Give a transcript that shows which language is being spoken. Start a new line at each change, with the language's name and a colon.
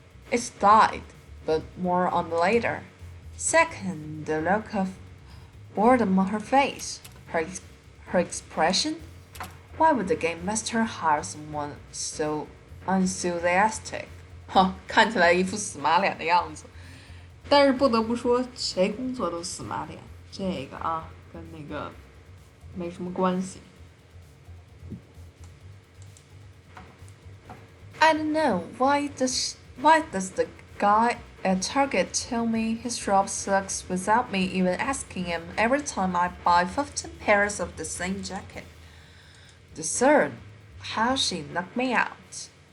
English: It's dyed, but more on later. Second, the look of boredom on her face. Her expression? Why would the game master hire someone so unenthusiastic?
Chinese: 看起来一副死马脸的样子。但是不得不说，谁工作都死马脸，这个啊，跟那个没什么关系。
English: I don't know why does the guy at Target tell me his job sucks without me even asking him every time I buy 15 pairs of the same jacket. The third, how she knocked me out.